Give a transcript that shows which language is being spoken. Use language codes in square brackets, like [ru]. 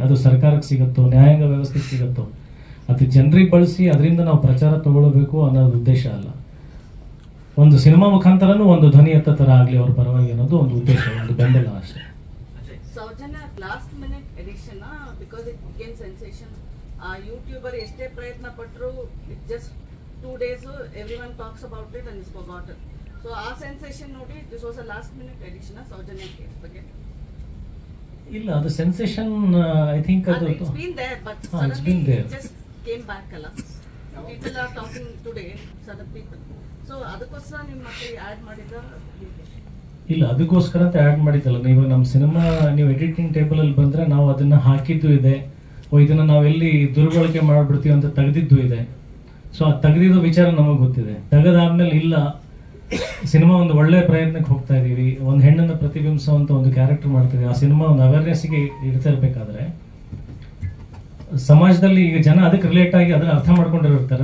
[kn] ಅದು ಸರ್ಕಾರಕ್ಕೆ ಸಿಗುತ್ತೋ, ನ್ಯಾಯಾಂಗ ವ್ಯವಸ್ಥೆಗೆ ಸಿಗುತ್ತೋ, ಅದು ಜನರಿಗೆ ಬಳಸಿ ಅದರಿಂದ ನಾವು ಪ್ರಚಾರ ತಗೊಳ್ಬೇಕು ಅನ್ನೋದು ಉದ್ದೇಶ ಅಲ್ಲ. ಒಂದು ಸಿನಿಮಾ ಮುಖಾಂತರನೂ ಒಂದು ಧ್ವನಿ ಎತ್ತ ಥರ ಆಗಲಿ ಅವ್ರ ಪರವಾಗಿ ಅನ್ನೋದು ಒಂದು ಉದ್ದೇಶ, ಒಂದು ಬೆಂಬಲ ಅಷ್ಟೇ. [en] Sowjanya last minute addiction because it became sensation. [kn] YouTuber ಎಷ್ಟೇ ಪ್ರಯತ್ನ ಪಟ್ಟರು, [en] It just 2 days everyone talks about it and is forgotten. So our sensation [kn] ನೋಡಿ, [en] this was a last minute addition [kn] Soujanya case ಬಗ್ಗೆ. ಇಲ್ಲ, ಅದು ಸೆನ್ಸೇಷನ್ ಐ ಥಿಂಕ್ ಅದು [en] it's been there but suddenly it just came back [kn] ಅಲ್ಲ. [en] People are talking today, certain people. [kn] So ಅದಕ್ಕೋಸ್ಕರ ನಿಮ್ಮ ಮತ್ತೆ add ಮಾಡಿದ ಇಲ್ಲ, ಅದಕ್ಕೋಸ್ಕರ ಅಂತ ಆ್ಯಡ್ ಮಾಡಿದ್ದಲ್ಲ. ನೀವು ನಮ್ಮ ಸಿನಿಮಾ ನೀವು ಎಡಿಟಿಂಗ್ ಟೇಬಲಲ್ಲಿ ಬಂದರೆ ನಾವು ಅದನ್ನು ಹಾಕಿದ್ದು ಇದೆ, ಇದನ್ನು ನಾವೆಲ್ಲಿ ದುರ್ಬಳಕೆ ಮಾಡಿಬಿಡ್ತೀವಿ ಅಂತ ತೆಗೆದಿದ್ದು ಇದೆ. ಸೊ ಆ ತೆಗೆದಿದ್ದು ವಿಚಾರ ನಮಗೆ ಗೊತ್ತಿದೆ. ತೆಗೆದಾದ್ಮೇಲೆ ಇಲ್ಲ, ಸಿನಿಮಾ ಒಂದು ಒಳ್ಳೆಯ ಪ್ರಯತ್ನಕ್ಕೆ ಹೋಗ್ತಾ ಇದ್ದೀವಿ, ಒಂದು ಹೆಣ್ಣನ್ನು ಪ್ರತಿಬಿಂಬಿಸುವಂಥ ಒಂದು ಕ್ಯಾರೆಕ್ಟರ್ ಮಾಡ್ತಿದ್ದೀವಿ, ಆ ಸಿನಿಮಾ ಒಂದು ಅವೇರ್ನೆಸ್ಗೆ ಇಡ್ತಾ ಇರಬೇಕಾದ್ರೆ ಸಮಾಜದಲ್ಲಿ ಈಗ ಜನ ಅದಕ್ಕೆ ರಿಲೇಟ್ ಆಗಿ ಅದನ್ನು ಅರ್ಥ ಮಾಡ್ಕೊಂಡಿರ್ತಾರೆ.